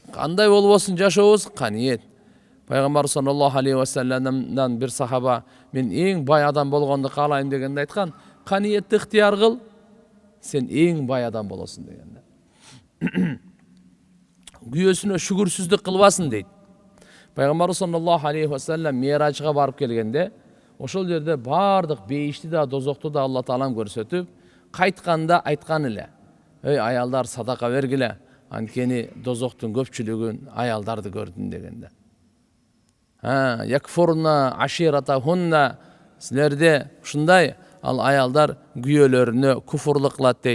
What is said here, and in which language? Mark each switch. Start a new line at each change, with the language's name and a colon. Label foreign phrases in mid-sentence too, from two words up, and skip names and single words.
Kyrgyz: Кандай болбосун жашообуз, каниет. Пайгамбар
Arabic: صلى الله عليه وسلم
Kyrgyz: бир сахаба, мен эң бай адам болгонду каалайм дегенде айткан, каниетти ыктыяр кыл, сен эң бай адам болосуң дегенде. Күйөөсүнө шүгүрсүздүк кылбасын дейт. Пайгамбар
Arabic: صلى الله عليه وسلم
Kyrgyz: Миражга барып келгенде, ошол жерде бардык бейишти да, дозокту да Алла Таалам көрсөтүп, кайтканда айткан эле, "Эй аялдар, садака бергиле, анткени дозоктун көпчүлүгүн аялдарды көрдүм" дегенде.
Arabic: يكفرن عشيرتهن,
Kyrgyz: силерде ушундай ал аялдар күйөөлөрүнө куфурлук кылат дейт.